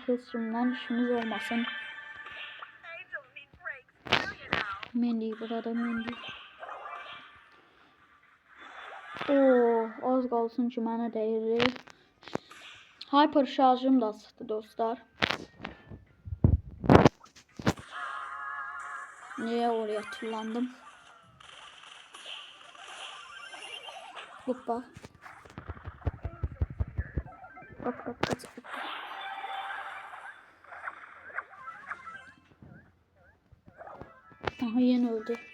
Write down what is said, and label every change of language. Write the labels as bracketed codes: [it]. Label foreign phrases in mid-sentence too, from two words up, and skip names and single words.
[az] Heç kimdən işimiz olmasın. Mendy burada Mendy. Az qalsın ki mənə dəyir. Hyper şarjım da çıxdı dostlar. Niye oraya tullandım? Hoppa. Kaç. Aha yeni öldü.